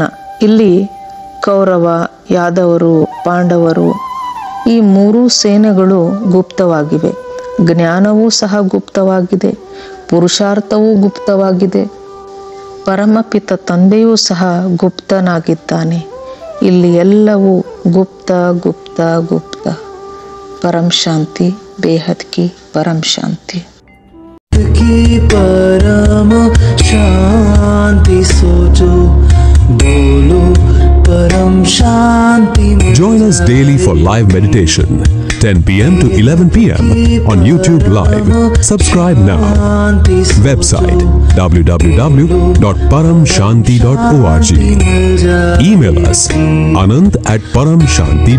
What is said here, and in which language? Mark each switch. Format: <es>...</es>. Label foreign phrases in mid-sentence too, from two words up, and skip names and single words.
<kn>ಇಲ್ಲಿ ಕೌರವ, ಯಾದವರು, ಪಾಂಡವರು ಈ 3 ಸೇನೆಗಳು ಗುಪ್ತವಾಗಿವೆ. ಜ್ಞಾನವೂ ಸಹ ಗುಪ್ತವಾಗಿದೆ, ಪುರುಷಾರ್ಥವೂ ಗುಪ್ತವಾಗಿದೆ. ಪರಮಪಿತ ತಂದೆಯೂ ಸಹ ಗುಪ್ತನಾಗಿದ್ದಾನೆ. ಇಲ್ಲಿ ಎಲ್ಲವೂ ಗುಪ್ತ ಗುಪ್ತ ಗುಪ್ತ.</kn> <hi>परम शांति, बेहद की परम शांति की परम शांति सोचो, बोलो परम शांति।</hi> <en>Join us daily for live meditation, 10 p.m. to 11 p.m. on YouTube Live. Subscribe now. Website www.paramshanti.org. Email us anand@paramshanti.org.</en>